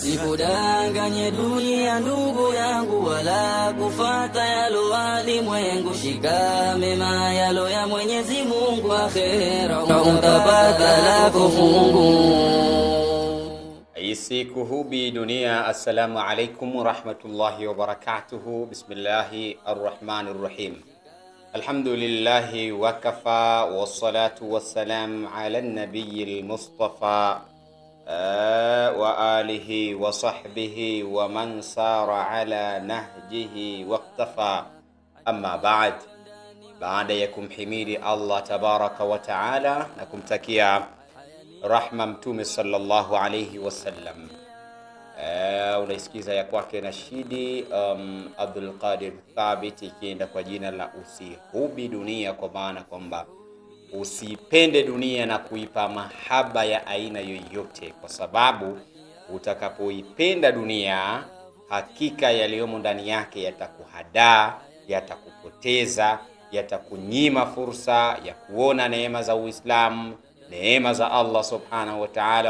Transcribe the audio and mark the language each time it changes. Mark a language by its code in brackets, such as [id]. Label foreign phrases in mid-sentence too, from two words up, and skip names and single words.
[sw] Sikudanganye dunia ndugu yangu, wala kufata yalo walimwengu. Shika mema yalo ya Mwenyezi Mungu, akhera utapata lako fungu. Siku hubi dunia. [ar] السلام عليكم ورحمة الله وبركاته. بسم الله الرحمن الرحيم. الحمد لله وكفى، والصلاة والسلام على النبي المصطفى وعلى آله وصحبه ومن سار على نهجه واقتفى. أما بعد, [sw] baada ya kumhimidi Allah [ar] تبارك وتعالى [sw] na kumtakia rahma Mtume [ar] صلى الله عليه وسلم, [sw] unaisikiza ya kwake nashidi Abdul Qadir Thabit ikienda kwa jina la usihubi dunia, kwa maana kwamba usipende dunia na kuipa mahaba ya aina yoyote, kwa sababu utakapoipenda dunia, hakika yaliyomo ndani yake yatakuhadaa, yatakupoteza, yatakunyima fursa ya kuona neema za Uislamu, neema za Allah [ar] سبحانه وتعالى.